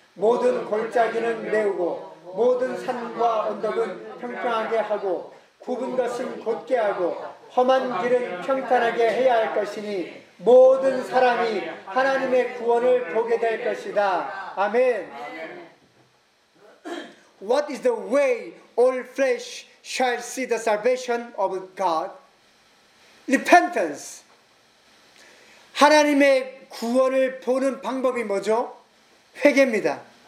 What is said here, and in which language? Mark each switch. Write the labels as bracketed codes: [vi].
[ko] 모든 골짜기는 메우고 모든 산과 언덕은 평평하게 하고 굽은 것은 곧게 하고 험한 길은 평탄하게 해야 할 것이니 모든 사람이 하나님의 구원을 보게 될 것이다. 아멘. [en] What is the way all flesh shall see the salvation of God? Repentance. [ko] 하나님의 구원을 보는 방법이 뭐죠? 회개입니다.